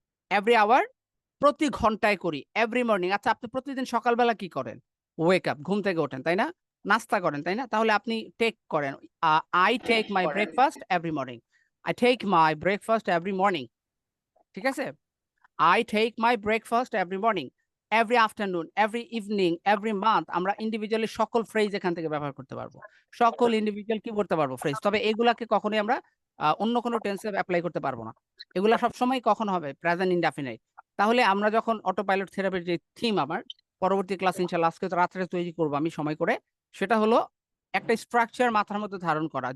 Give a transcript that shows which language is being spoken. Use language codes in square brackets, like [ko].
[bn] Every hour প্রতি ঘন্টায় করি। এভরি মর্নিং, আচ্ছা আপনি প্রতিদিন সকালবেলা কি করেন? [en] wake up, [bn] ঘুম থেকে ওঠেন, তাই না? নাস্তা করেন, তাই না? তাহলে আপনি টেক করেন, [en] I take my breakfast every morning, I take my breakfast every morning, ঠিক আছে? I take my breakfast every morning, every afternoon, every evening, every month। [bn] আমরা ইন্ডিভিজুয়ালি সকল ফ্রেজ এখান থেকে ব্যবহার করতে পারবো, সকল ইন্ডিভিজুয়াল কি করতে পারবো? ফ্রেজ। তবে এগুলাকে কখনোই আমরা অন্য কোনো টেন্সে অ্যাপ্লাই করতে পারবো না। এগুলা সবসময় কখন হবে? Present indefinite. তাহলে আমরা যখন অটো পাইলট থেরাপির যে থিম, আমার পরবর্তী ক্লাস ইনশাআল্লাহ আজকে তো রাত্রে তৈরি করবো আমি সময় করে, সেটা হলো একটা স্ট্রাকচার মাথার মধ্যে ধারণ করা।